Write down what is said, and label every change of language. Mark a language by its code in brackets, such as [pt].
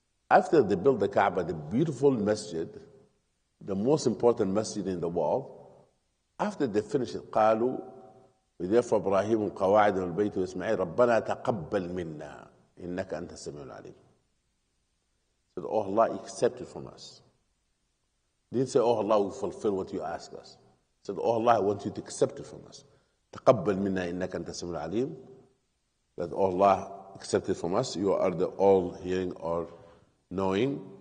[en] After they built the Kaaba, the beautiful masjid, the most important masjid in the world, after they finished it, [ar] قالوا ويرفع إبراهيم القواعد والبيت وإسماعيل ربنا تقبل منا إنك أنت السميع العليم. [en] Said, oh Allah, accept it from us. Didn't say, oh Allah, will fulfill what you ask us. Said, oh Allah, I want you to accept it from us. [ar] تقبل منا إنك أنت السميع العليم. [en] That, oh Allah, accept it from us. You are the all hearing or knowing.